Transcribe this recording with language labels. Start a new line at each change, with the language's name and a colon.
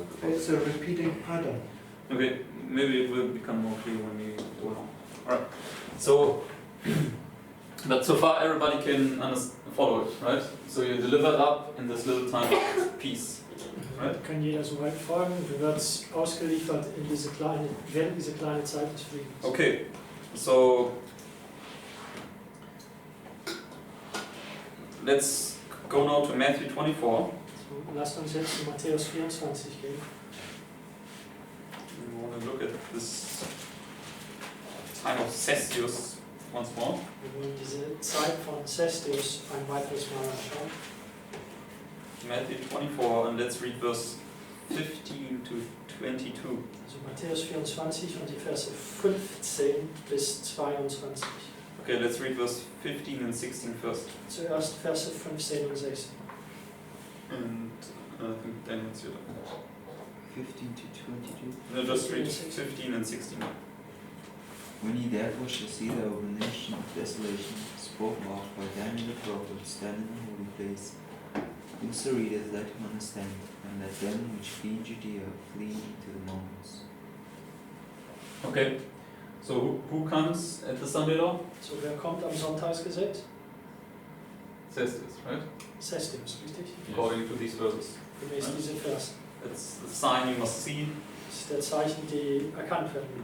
English: It's a repeating pattern. Okay, maybe it will become more clear when we go on. Alright, so, but so far everybody can follow it, right? So you're delivered up in this little time of peace, right?
German: Kann jeder so weit folgen. Du wirst ausgeliefert in diese kleine, während diese kleine Zeit des Friedens.
English: Okay, so let's go now to Matthew 24.
German: So, lasst uns jetzt zu Matthäus 24 gehen.
English: We want to look at this time of Cestius once more.
German: Wir wollen diese Zeit von Cestius ein weiteres Mal anschauen.
English: Matthew 24, and let's read verse 15 to 22.
German: Also Matthäus 24 und die Verse 15 bis 22.
English: Okay, let's read verse 15 and 16 first.
German: Zuerst Verse 15 und 16.
English: And I think then it's your turn. 15 to 22. No, just read 15 and 16. When ye therefore shall see the abomination of desolation spoken of by Daniel the prophet stand in the holy place, whoso readeth, let him understand, and let them which be in Judea flee into the mountains. Okay, so who comes at the Sunday law?
German: So, wer kommt am Sonntagsgesetz?
English: Cestius, right?
German: Cestius, richtig?
English: According to these verses.
German: Gemäß diese Verse.
English: It's the sign you must see,
German: Das ist der Zeichen, die erkannt werden müssen.